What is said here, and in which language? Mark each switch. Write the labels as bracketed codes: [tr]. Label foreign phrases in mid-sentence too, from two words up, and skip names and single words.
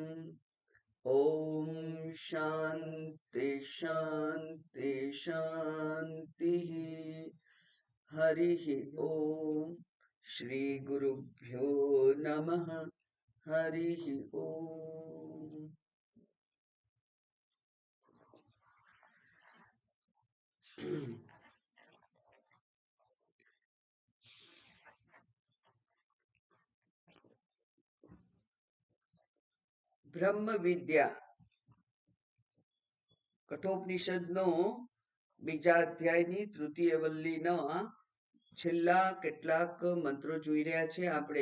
[sa] ॐ शान्ति शान्ति शान्तिः। हरिः ॐ श्रीगुरुभ्यो नमः। हरिः ॐ। [gu] બ્રહ્મ વિદ્યા કઠોપનિષદનો બીજા અધ્યાયની તૃતીય વલ્લીના છેલ્લા કેટલાક મંત્રો જોઈ રહ્યા છે આપણે।